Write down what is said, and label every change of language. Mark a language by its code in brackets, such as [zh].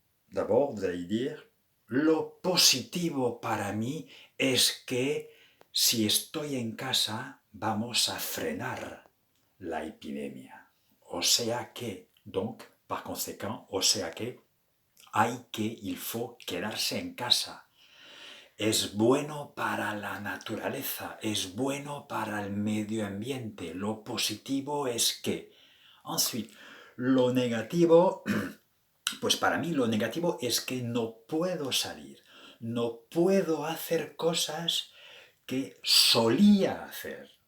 [fr] D'abord, vous allez dire, [es] lo positivo para mí es que si estoy en casa, vamos a frenar la epidemia. O sea que, [fr] donc, par conséquent, [es] o sea que, [fr] il faut [es] quedarse en casa. Es bueno para la naturaleza, es bueno para el medio ambiente. Lo positivo es que. [fr] Ensuite, [es] lo negativo, pues para mí lo negativo es que no puedo salir, no puedo hacer cosas que solía hacer.